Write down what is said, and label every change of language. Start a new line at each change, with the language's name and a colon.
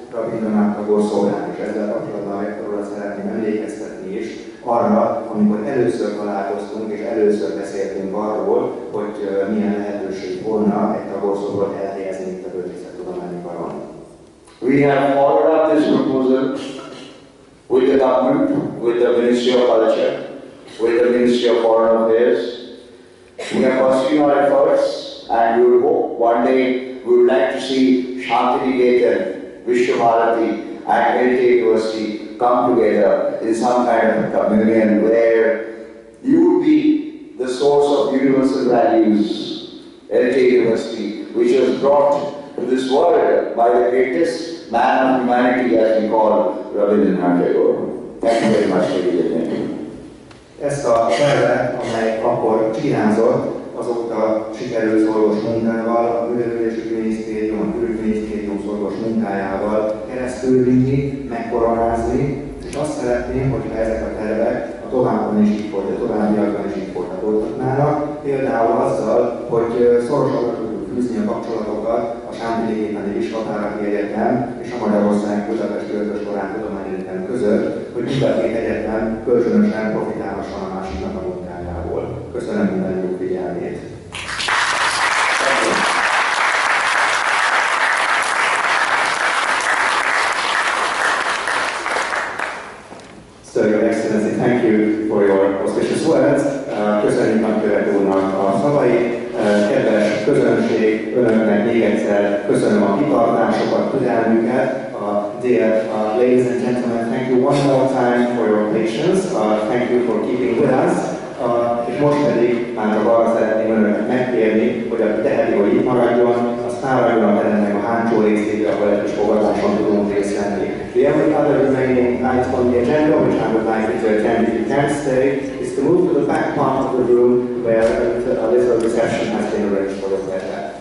Hungarian: Rabindranath Tagore szobrány, és ezzel kapcsolatban arra szeretném emlékeztetni is, arra, amikor először találkoztunk és először beszéltünk arról, hogy milyen lehetőség volna egy Tagore szobrot elhelyezni itt a Bölcsészettudományi Karon.
English: We have followed up this proposal with the government, with the Ministry of Culture, with the Ministry of Foreign Affairs. We are pursuing our efforts, and we will hope one day we would like to see Shantiniketan, Vishwabharati, and ELTE University come together in some kind of a communion where you would be the source of universal values, ELTE University, which was brought to this world by the greatest man of humanity, as we call Rabindranath Tagore. Thank you very much, ladies and gentlemen.
Hungarian: Ezt a tervet, amely akkor csinázott, azóta sikerült szorgos munkával, a Művelődési Minisztérium, a Külügyminisztérium szorgos munkájával keresztül vinni, megkoronázni, és azt szeretném, hogyha ezek a tervek a továbbiakban is így folytatódhatnának, például azzal, hogy szorosabbra tudjuk fűzni a kapcsolatokat a Sántiligétani Vishwabharati Egyetem és a Magyarország Budapesti Ötös Tudományegyetem között, hogy mind a két egyetem kölcsönösen profitálhasson a másiknak a munkájából. Köszönöm mindannyiuk figyelmét!
English: So, Your Excellency, thank you for your auspicious words.
Hungarian: Köszönjük nagykövet úrnak a szavait. Kedves közönség, önöknek még egyszer köszönöm a kitartásokat, türelmüket.
English: Dear ladies and gentlemen, thank you one more time for your patience. Thank you for keeping with us.
Hungarian: És most pedig már csak arra szeretném önöket megkérni, hogy aki teheti, hogy itt maradjon, az fáradjon a teremnek a hátsó részébe, ahol egy kis fogadáson tudunk részt venni.
English: The only other remaining item on the agenda, which I would like you to attend if you can stay, is to move to the back part of the room where a little reception has been arranged for your pleasure.